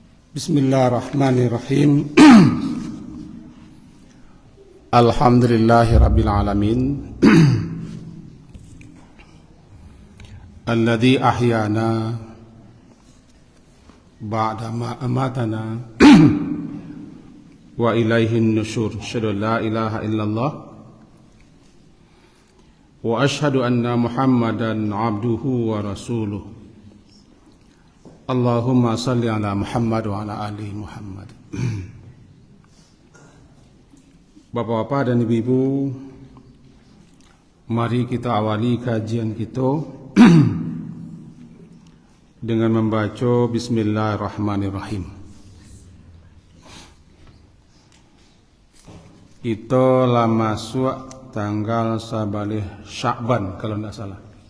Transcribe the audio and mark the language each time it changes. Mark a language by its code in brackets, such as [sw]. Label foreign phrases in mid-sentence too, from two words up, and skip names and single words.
[ar] بسم الله الرحمن الرحيم الحمد لله رب العالمين. الذي أحيانا بعد ما أماتنا وإليه النشور. أشهد أن لا إله إلا الله وأشهد أن محمدا عبده ورسوله. اللهم صل على محمد وعلى آل محمد. [id] Bapak-bapak dan ibu-ibu, mari kita awali kajian kita dengan membaca Bismillahirrahmanirrahim. Kita lah masuk tanggal 11 Sya'ban kalau tidak salah.